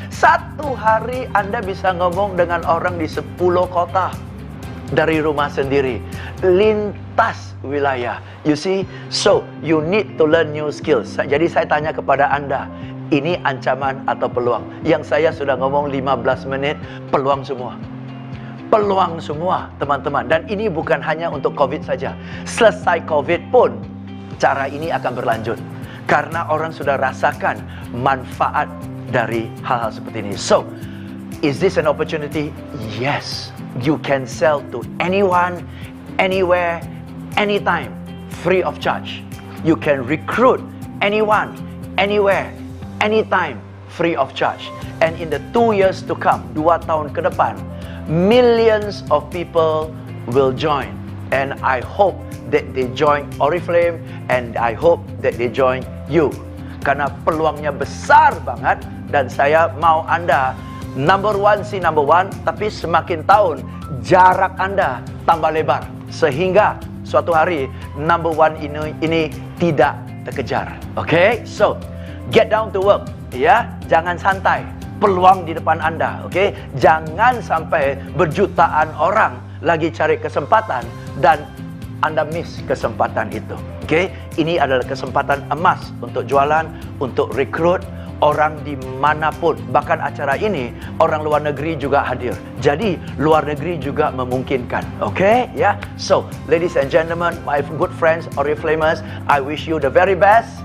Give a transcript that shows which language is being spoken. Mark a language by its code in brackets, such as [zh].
[id] Satu hari Anda bisa ngomong dengan orang di 10 kota. Dari rumah sendiri, lintas wilayah. [en] You see, so you need to learn new skills. [id] Jadi saya tanya kepada Anda, ini ancaman atau peluang? Yang saya sudah ngomong 15 menit, peluang semua. Peluang semua, teman-teman. Dan ini bukan hanya untuk COVID saja. Selesai COVID pun, cara ini akan berlanjut. Karena orang sudah rasakan manfaat dari hal-hal seperti ini. [en] So, is this an opportunity? Yes. You can sell to anyone, anywhere, anytime, free of charge. You can recruit anyone, anywhere, anytime, free of charge. And in the 2 years to come, [id] 2 tahun ke depan, [en] millions of people will join. And I hope that they join Oriflame, and I hope that they join you. [id] karena peluangnya besar banget dan saya mau Anda number one, tapi semakin tahun jarak Anda tambah lebar sehingga suatu hari number one ini tidak terkejar. [en] Okay? So, get down to work, ya. [id] Jangan santai. Peluang di depan Anda, okay? Jangan sampai berjutaan orang lagi cari kesempatan dan Anda miss kesempatan itu. Okay? Ini adalah kesempatan emas untuk jualan, untuk rekrut orang dimanapun. Bahkan acara ini orang luar negeri juga hadir. Jadi luar negeri juga memungkinkan. Okay? Ya. Yeah? [en] So, ladies and gentlemen, my good friends, Oriflamers, I wish you the very best.